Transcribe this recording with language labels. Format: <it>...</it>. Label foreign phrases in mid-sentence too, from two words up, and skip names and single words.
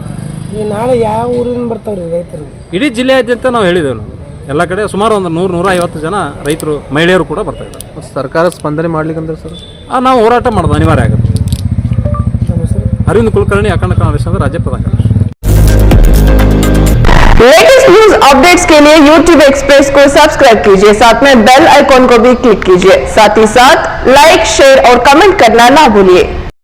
<kn>ನಾಳೆ ಯಾವ ಊರಿನ ಬರ್ತಾವ್ರಿ ರೈತರು? ಇಡೀ ಜಿಲ್ಲೆಯಾದ್ಯಂತ ನಾವು ಹೇಳಿದ್ದೇವೆ. ಎಲ್ಲ ಕಡೆ ಸುಮಾರು ಒಂದು 100-150 ಜನ ರೈತರು, ಮಹಿಳೆಯರು ಕೂಡ ಬರ್ತಾ ಇದ್ದಾರೆ. ಸರ್ಕಾರ ಸ್ಪಂದನೆ ಮಾಡ್ಲಿಕ್ಕಂದ್ರೆ ಸರ್ ನಾವು ಹೋರಾಟ ಮಾಡೋದು ಅನಿವಾರ್ಯ ಆಗುತ್ತೆ. ಅರವಿಂದ್ ಕುಲಕರ್ಣಿ, ಅಖಂಡ ಕನ್ನಡ ರಾಜ್ಯ ಪ್ರಧಾನ ಕಾರ್ಯದರ್ಶಿ.</kn> <en>latest news updates</en> <hi>के लिए YouTube एक्सप्रेस को सब्सक्राइब कीजिए, साथ में</hi> <en>bell icon</en> <hi>को भी क्लिक कीजिए। साथ ही साथ लाइक, शेयर और कमेंट करना ना भूलिए।</hi>